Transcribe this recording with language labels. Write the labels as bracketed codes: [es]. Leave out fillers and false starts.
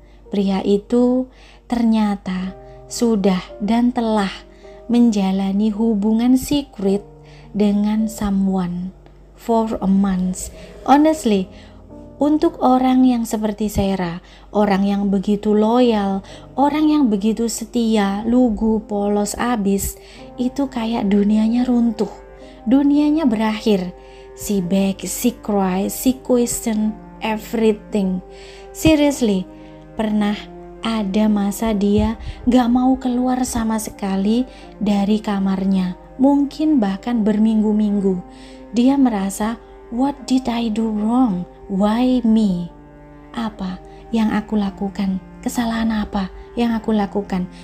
[id] Pria itu ternyata sudah dan telah menjalani hubungan secret dengan [en] someone for a month. [id] Honestly, untuk orang yang seperti Sarah, orang yang begitu loyal, orang yang begitu setia, lugu, polos abis, itu kayak dunianya runtuh, dunianya berakhir. [en] She beg, she cry, she question everything. [id] Seriously, pernah ada masa dia gak mau keluar sama sekali dari kamarnya, mungkin bahkan berminggu-minggu. Dia merasa, [en] what did I do wrong? Why me? [id] Apa yang aku lakukan? Kesalahan apa yang aku lakukan?